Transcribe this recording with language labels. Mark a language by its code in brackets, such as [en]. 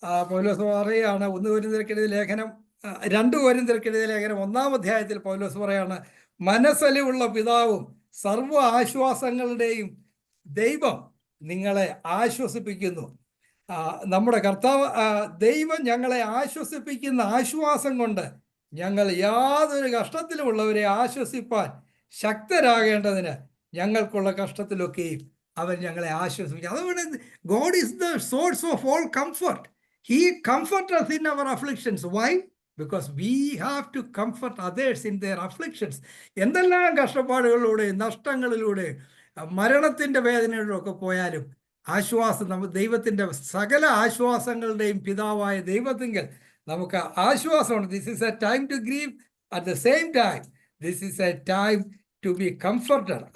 [ml] പൗലോസ് പറയുകയാണ്, 1 കൊരിന്ത്യർക്ക് എഴുതിയ ലേഖനം 2 കൊരിന്ത്യർക്ക് എഴുതിയ ലേഖനം 1-ാം അധ്യായത്തിൽ പൗലോസ് പറയാണ്, മനസ്സലിവുള്ള പിതാവും സർവ്വ ആശ്വാസങ്ങളുടെയും ദൈവം നിങ്ങളെ ആശ്വസിപ്പിക്കുന്നു. നമ്മുടെ കർത്താവ് ദൈവം ഞങ്ങളെ ആശ്വസിപ്പിക്കുന്ന ആശ്വാസം കൊണ്ട് ഞങ്ങൾ യാതൊരു കഷ്ടത്തിലുമുള്ളവരെ ആശ്വസിപ്പാൻ ശക്തരാകേണ്ടതിന് ഞങ്ങൾക്കുള്ള കഷ്ടത്തിലൊക്കെയും അവൻ ഞങ്ങളെ ആശ്വസിപ്പിക്കും. അതുകൊണ്ട് [en] God is the source of all comfort. He comforts us in our afflictions. Why? Because we have to comfort others in their afflictions. [ml] എന്തെല്ലാം കഷ്ടപ്പാടുകളിലൂടെ, നഷ്ടങ്ങളിലൂടെ, മരണത്തിൻ്റെ വേദനകളിലൊക്കെ പോയാലും ആശ്വാസം, നമ്മൾ ദൈവത്തിൻ്റെ സകല ആശ്വാസങ്ങളുടെയും പിതാവായ ദൈവത്തിങ്കൽ നമുക്ക് ആശ്വാസമുണ്ട്. [en] This is a time to grieve, at the same time this is a time to be comforted.